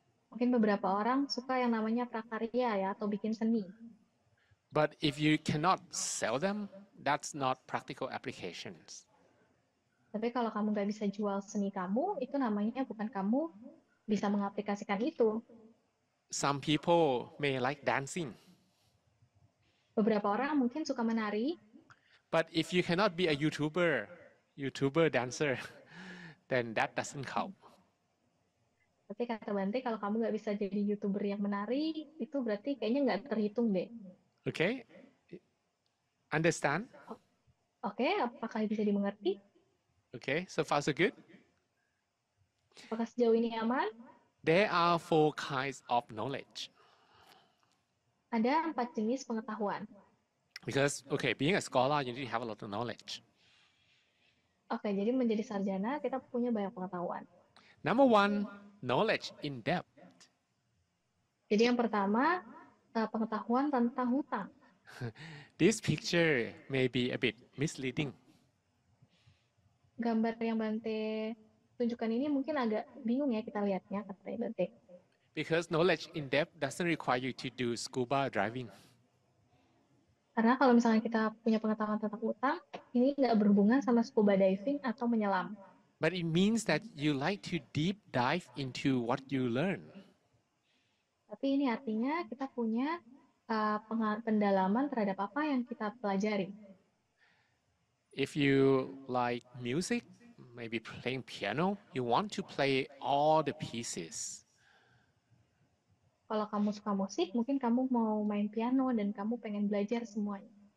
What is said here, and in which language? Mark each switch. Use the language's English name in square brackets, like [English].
[Indonesian] Mungkin beberapa orang suka yang namanya prakarya ya, atau bikin seni. [English] But if you cannot sell them, that's not practical applications. [Indonesian] Tapi kalau kamu nggak bisa jual seni kamu, itu namanya bukan kamu bisa mengaplikasikan itu. [English] Some people may like dancing. [Indonesian] Beberapa orang mungkin suka menari, [English] But if you cannot be a YouTuber dancer, then that doesn't count. [Indonesian] tapi kata Bante, kalau kamu nggak bisa jadi YouTuber yang menari, itu berarti kayaknya nggak terhitung deh. [English] Okay? Understand? [Indonesian] Oke, apakah bisa dimengerti? [English] Okay, so far so good? [Indonesian] Apakah sejauh ini aman? [English] There are 4 kinds of knowledge. [Indonesian] Ada 4 jenis pengetahuan. [English] Because, okay, being a scholar, you need to have a lot of knowledge. [Indonesian] Oke, jadi menjadi sarjana, kita punya banyak pengetahuan. [English] Number 1, knowledge in depth. [Indonesian] Jadi yang pertama, pengetahuan tentang hutang. [English] This picture may be a bit misleading. [Indonesian] Gambar yang Bante tunjukkan ini mungkin agak bingung ya kita lihatnya, kata Bante. [English] Because knowledge in depth doesn't require you to do scuba diving. [Indonesian] Karena kalau misalnya kita punya pengetahuan tentang hutang, ini nggak berhubungan sama scuba diving atau menyelam. [English] But it means that you like to deep dive into what you learn. [Indonesian] Tapi ini artinya kita punya pendalaman terhadap apa yang kita pelajari. [English] If you like music, maybe playing piano, you want to play all the pieces. [Indonesian] Kalau kamu suka musik, mungkin kamu mau main piano dan kamu pengen belajar semuanya.